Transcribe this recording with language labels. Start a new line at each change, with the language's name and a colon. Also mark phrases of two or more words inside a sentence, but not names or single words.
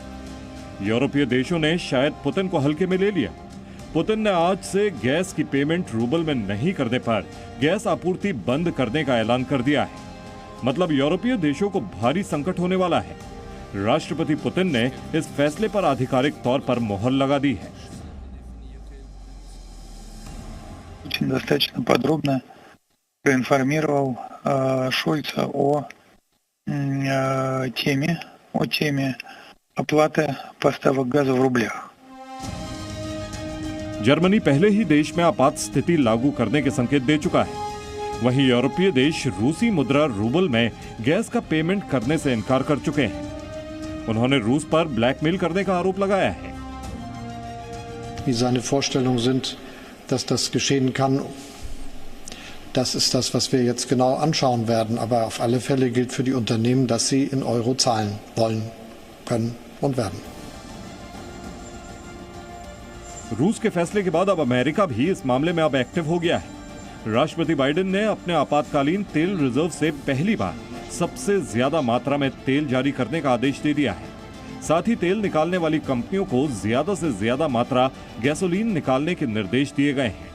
Hindi: यूरोपीय देशों ने शायद पुतिन को हल्के में ले लिया। पुतिन ने आज से गैस की पेमेंट रूबल में नहीं करने पर गैस आपूर्ति बंद करने का ऐलान कर दिया है। मतलब यूरोपीय देशों को भारी संकट होने वाला है। राष्ट्रपति पुतिन ने इस फैसले पर आधिकारिक तौर पर मोहर लगा दी है।
Russian: Достаточно подробно проинформировал Шольца о теме оплаты поставок газа в рублях.
Hindi: जर्मनी पहले ही देश में आपात स्थिति लागू करने के संकेत दे चुका है। वहीं यूरोपीय देश रूसी मुद्रा रूबल में गैस का पेमेंट करने से इनकार कर चुके हैं। उन्होंने रूस पर ब्लैकमेल करने का आरोप लगाया है।
German: Wie seine Vorstellungen sind, dass das geschehen kann, das ist das, was wir jetzt genau anschauen werden. Aber auf alle Fälle gilt für die Unternehmen, dass sie in Euro zahlen wollen, können und werden.
Hindi: रूस के फैसले के बाद अब अमेरिका भी इस मामले में अब एक्टिव हो गया है। राष्ट्रपति बाइडेन ने अपने आपातकालीन तेल रिजर्व से पहली बार सबसे ज्यादा मात्रा में तेल जारी करने का आदेश दे दिया है। साथ ही तेल निकालने वाली कंपनियों को ज्यादा से ज्यादा मात्रा गैसोलीन निकालने के निर्देश दिए गए हैं।